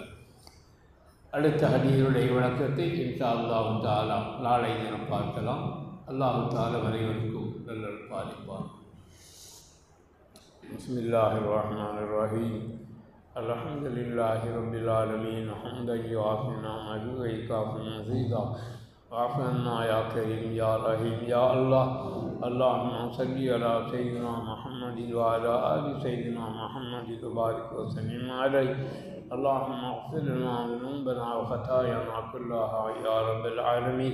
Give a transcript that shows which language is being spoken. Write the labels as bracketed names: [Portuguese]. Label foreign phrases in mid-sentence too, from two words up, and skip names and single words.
[Tamil] அடுத்த ஹதீஸுடைய விளக்கத்தை [Arabic] إن شاء الله تعالى [Tamil] நாளை தினம் பார்க்கலாம். [Arabic] الله تعالى [Tamil] அனைவருக்கும் நல்லல் பாலிப்பான். [Arabic] بسم الله الرحمن الرحيم. الحمد لله رب العالمين. حمدا يوافي نعمه ويكافئ مزيده. واعف عنا يا كريم يا رحيم يا الله. اللهم صل على سيدنا محمد وعلى آل سيدنا محمد وبارك وسلم عليه. اللهم اغفر لنا ذنوبنا وخطايانا كلها يا رب العالمين.